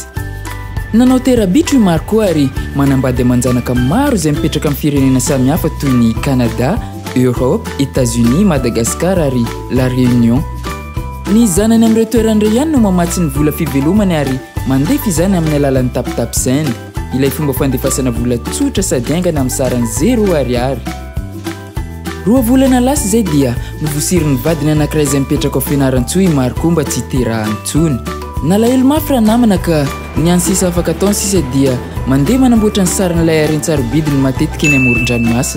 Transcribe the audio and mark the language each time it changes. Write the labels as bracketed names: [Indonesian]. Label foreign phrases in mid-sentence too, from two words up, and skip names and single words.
[Malagasy] Nanao terabitro i Marco ary manambady amanjanaka maro izay mipetraka amin'ny firenena samihafa toy ny Canada, Europe, États-Unis, Madagascar ary La Réunion. Ny zanany amin'ireo toerandreo ihany no mamatsy ny vola fivelomany ary mandefa izany amin'ny alalan'ny tap-tap-send, ilay fomba fandefasana vola tsotra sady aingana amin'ny sarany 0 ariary. 2 volana lasa izay dia novosirin'ny vadiny anankiray izay mipetraka ao fianaran-tsoa i Marco mba tsy hiterahan-tsony. Nalahelo mafy raha namana ka ny any sisa afaka ataony sisa dia mandeha manamboatra ny sarin'ilay harentsarobidiny matetika eny amoron-dranomasina.